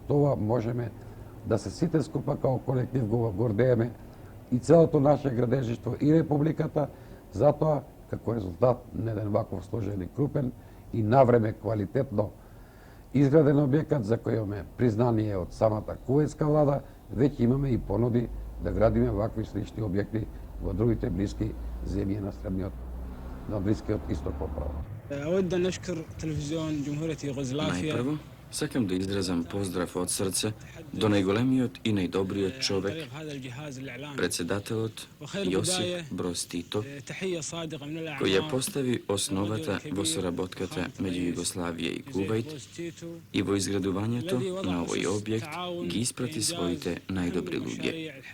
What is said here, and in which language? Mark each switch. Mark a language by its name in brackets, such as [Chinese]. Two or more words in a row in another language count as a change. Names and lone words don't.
[Macedonian] тоа можеме да се сите скупа као колектив го гордееме и целото наше градежништво и републиката, затоа како резултат на еден ваков сложен и крупен и навреме квалитетно изграден објекат за кој имаме признание од самата куветска влада, веќе имаме и понуди да градиме вакви слични објекти во другите блиски земји на средниот, на Блискиот исток поправо. [Arabic] أود أن أشكر تلفزيون جمهورية يوغوسلافيا. [Macedonian] Најпрво, сакам да изразам поздрав од срце до најголемиот и најдобриот човек, председателот Јосип Броз Тито, кој ја постави основата во соработката меѓу Југославија и Кувајт и во изградувањето на овој објект ги испрати своите најдобри луѓе.